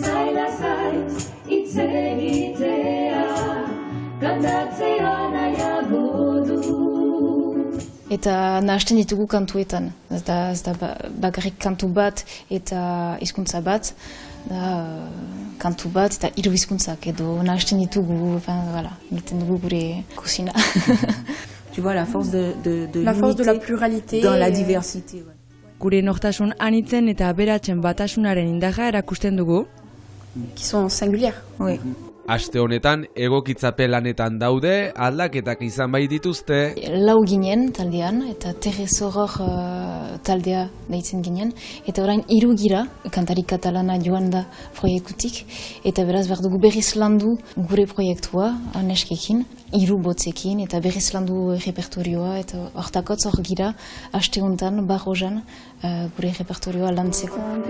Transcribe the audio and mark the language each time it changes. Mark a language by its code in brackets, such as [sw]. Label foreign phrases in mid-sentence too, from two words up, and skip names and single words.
[eu] Eta nahasten ditugu kantuetan, ez da bakarrik kantu bat eta hizkuntza bat, da kantu bat eta 3 hizkuntzak edo nahasten ditugu, egiten dugu gure kusina. [fr] Tu vois la force de la pluralité dans la diversité. [eu] Gure nortasun anitzen eta aberatzen batasunaren indarra erakusten dugu. [fr] Qui sont singulières. Oui. [eu] Aste honetan egokitzapen lanetan daude, aldaketak izan bai dituzte. 4 ginen taldean eta Terresoror taldea deitzen ginen eta orain 3 gira, kantari katalana joan da proiektutik eta beraz behar dugu berriz landu gure proiektua neskekin, 3 botzekin eta berriz landu repertorioa eta hortakotz hor gira aste honetan Barrojan gure repertorioa lantzeko.